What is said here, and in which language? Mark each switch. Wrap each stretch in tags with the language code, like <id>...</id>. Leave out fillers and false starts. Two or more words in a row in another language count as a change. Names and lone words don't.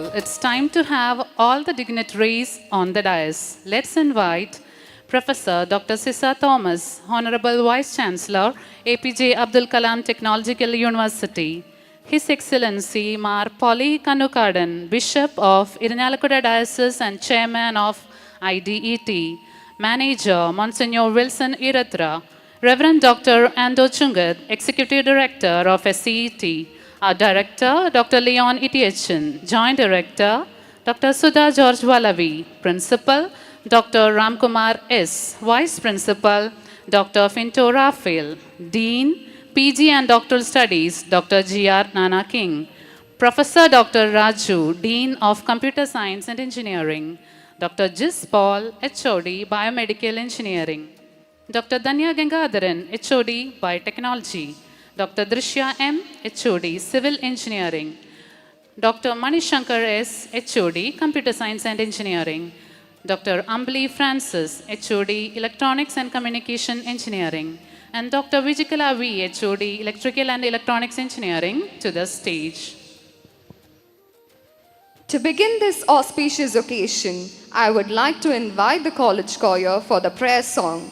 <en>It's time to have all the dignitaries on the dais. Let's invite Professor Dr. Sisa Thomas, Honorable Vice Chancellor, APJ Abdul Kalam Technological University, His Excellency Mar Polly Kanukadan, Bishop of Irinalakuda Diocese and Chairman of IDET, Manager Monsignor Wilson Iratra, Reverend Dr. Ando Chungat, Executive Director of SCET, our Director, Dr. Leon Itiachin, Joint Director, Dr. Sudha George Wallavi, Principal, Dr. Ramkumar S., Vice Principal, Dr. Finto Raphael, Dean, PG and Doctoral Studies, Dr. G.R. Nana King, Professor Dr. Raju, Dean of Computer Science and Engineering, Dr. Jis Paul, HOD, Biomedical Engineering, Dr. Danya Gangadharan, HOD, Biotechnology, Dr. Drishya M., HOD, Civil Engineering, Dr. Manishankar S., HOD, Computer Science and Engineering, Dr. Ambli Francis, HOD, Electronics and Communication Engineering, and Dr. Vijikala V., HOD, Electrical and Electronics Engineering, to the stage. To begin this auspicious occasion, I would like to invite the college choir for the prayer song.</en>